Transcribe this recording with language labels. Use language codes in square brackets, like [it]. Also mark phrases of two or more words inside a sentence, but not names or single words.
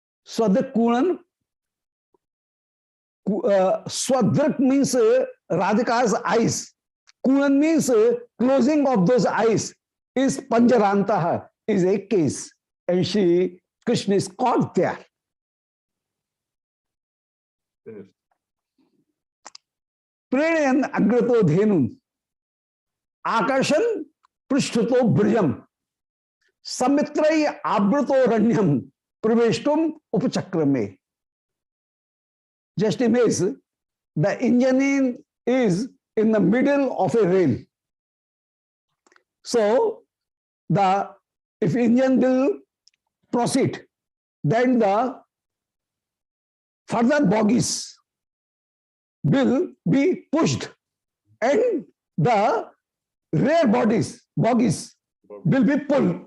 [sa] Swadrik Kunan. [en] Swadrik means Radhika's eyes. Kunan means closing of those eyes. Is Panjarantaha, is a case. And Krishna is caught there. [sa] Pranayan agrato dhenun. Akarshan prishtato brijam. Samitrai abrato ranyam. Praveshtum upachakrame. [en] Just imagine, the engine is in the middle of a rail. So, if engine will proceed, then the further bogies will be pushed, and the rear bogies will be pulled.